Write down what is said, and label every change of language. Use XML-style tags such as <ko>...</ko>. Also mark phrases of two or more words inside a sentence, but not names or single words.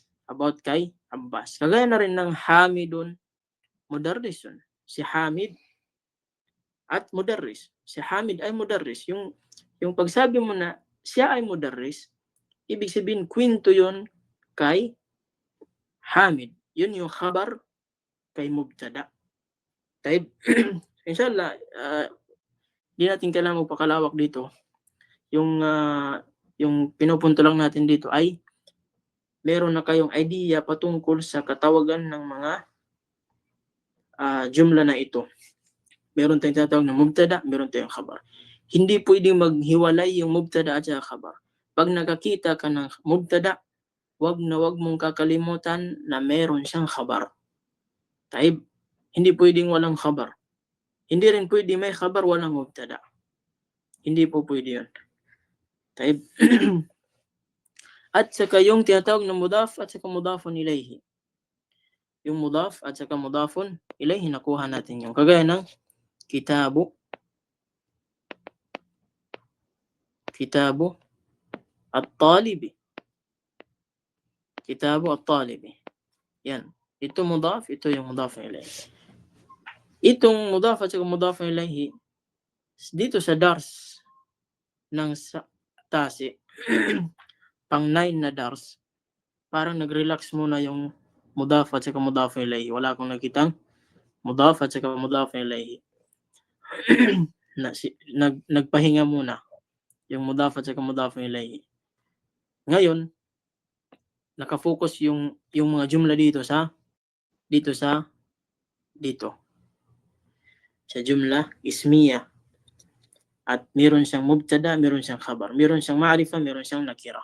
<tl>Kagaya na rin ng</tl> <ar>حامدٌ مدرّسٌ.</ar> <tl>Si Hamid at Mudarris. Si Hamid ay Mudarris. Yung pagsabi mo na siya ay Mudarris, ibig sabihin, kwento yun kay Hamid. Yun yung khabar kay mubtada.</tl> <ar>طيب، إن شاء الله,</ar> <tl>di natin kailangan magpakalawak dito. Yung pinupunto lang natin dito ay meron na kayong idea patungkol sa katawagan ng mga jumla na ito. Meron tayong tatawag na mubtada, meron tayong khabar. Hindi pwedeng maghiwalay yung mubtada at khabar. Pag nakakita ka ng mubtada, wag mong kakalimutan na meron siyang khabar. Taib, hindi pwedeng walang khabar. Hindi rin pwede may khabar walang mubtada. Hindi po pwede yun. Taib. At saka yung tinatawag na mudaf at saka</tl> <ar>مضاف إليه.</ar> <tl>Yung mudaf at saka</tl> <ar>مضاف إليه,</ar> <tl>nakuha natin yung kagaya ng</tl> <ar>كتاب الطالب. كتاب الطالب.</ar> <tl>Yan. Ito mudaf, ito yung</tl> <ar>مضاف إليه.</ar> <tl>Itong mudaf at saka</tl> <ar>مضاف إليه,</ar> <tl>dito sa dars ng tasi, pang 9 na dars, parang nag-relax muna yung mudaf at saka</tl> <ar>مضاف إليه.</ar> <tl>Wala akong nakitang mudaf at saka</tl> <ar>مضاف إليه.</ar> <tl>Nagpahinga muna yung mudaf at saka</tl> <ar>مضاف إليه.</ar> <tl>Ngayon, nakafocus yung mga jumla dito sa</tl> <ar>جملة اسمية.</ar> <tl>At meron siyang mubtada, meron siyang khabar, meron siyang ma'rifa, meron siyang nakira.</tl>